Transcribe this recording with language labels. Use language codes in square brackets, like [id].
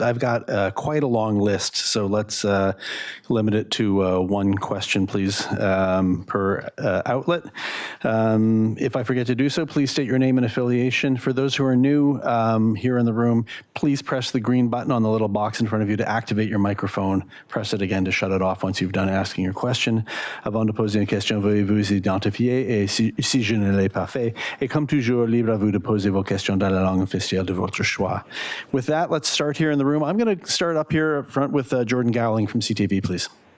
[en] I've got quite a long list, so let's limit it to one question, please, per outlet. If I forget to do so, please state your name and affiliation. For those who are new here in the room, please press the green button on the little box in front of you to activate your microphone. Press it again to shut it off once you've done asking your question. [fr] Avant de poser une question, veuillez vous identifier et si je ne l'ai pas fait, et comme toujours, libre à vous de poser vos questions dans la langue officielle de votre choix. [en] With that, let's start here in the room. I'm going to start up here up front with Jordan Gowling from CTV, please.